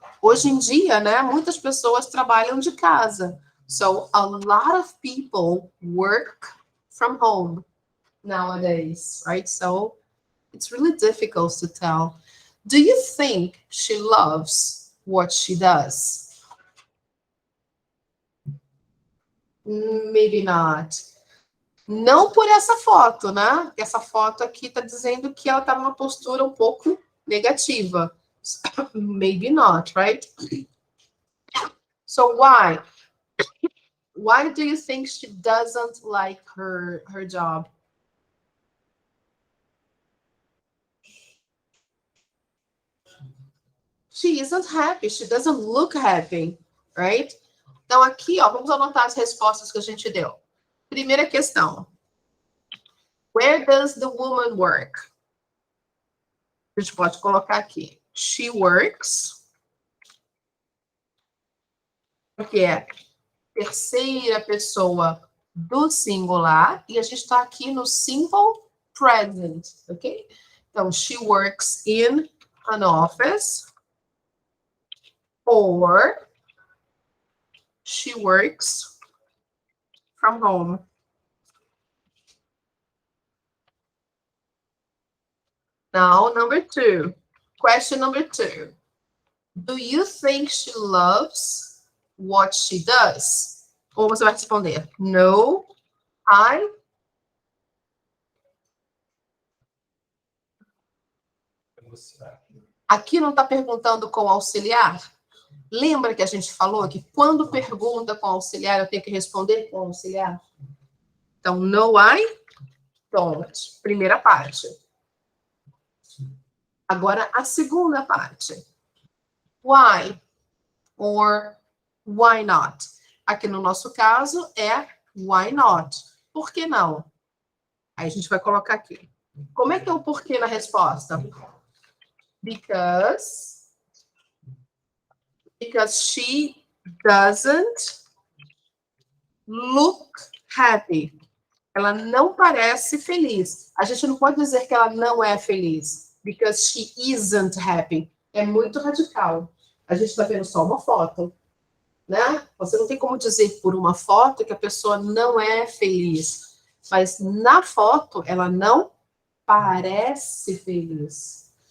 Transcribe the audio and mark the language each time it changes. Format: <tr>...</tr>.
<pt>Hoje em dia, né, muitas pessoas trabalham de casa.</pt> <en>So, a lot of people work from home nowadays, right? So, it's really difficult to tell. Do you think she loves what she does? Maybe not.</en> <pt>Não por essa foto, né? Essa foto aqui está dizendo que ela está numa postura um pouco negativa.</pt> <en>Maybe not, right? So why? Why do you think she doesn't like her job? She isn't happy. She doesn't look happy, right?</en> <pt>Então aqui, ó, vamos anotar as respostas que a gente deu. Primeira questão.</pt> <en>Where does the woman work?</en> <pt>A gente pode colocar aqui.</pt> <en>She works.</en> <pt>Porque é terceira pessoa do singular. E a gente está aqui no simple present, ok? Então,</pt> <en>she works in an office. Or she works from home. Now, number 2. Question number 2. Do you think she loves what she does?</en> <pt>Ou você vai responder,</pt> <en>no, I.</en> <pt>Aqui não está perguntando com auxiliar? Lembra que a gente falou que quando pergunta com auxiliar, eu tenho que responder com auxiliar? Então,</pt> <en>no, I. don't.</en> <pt>Primeira parte. Agora, a segunda parte.</pt> <en>Why? Or why not?</en> <pt>Aqui no nosso caso é</pt> <en>why not?</en> <pt>Por que não? Aí a gente vai colocar aqui. Como é que é o porquê na resposta?</pt> <en>Because she doesn't look happy.</en> <pt>Ela não parece feliz. A gente não pode dizer que ela não é feliz.</pt> <en>Because she isn't happy.</en> <pt>É muito radical. A gente está vendo só uma foto, né? Você não tem como dizer por uma foto que a pessoa não é feliz. Mas na foto, ela não parece feliz.</pt>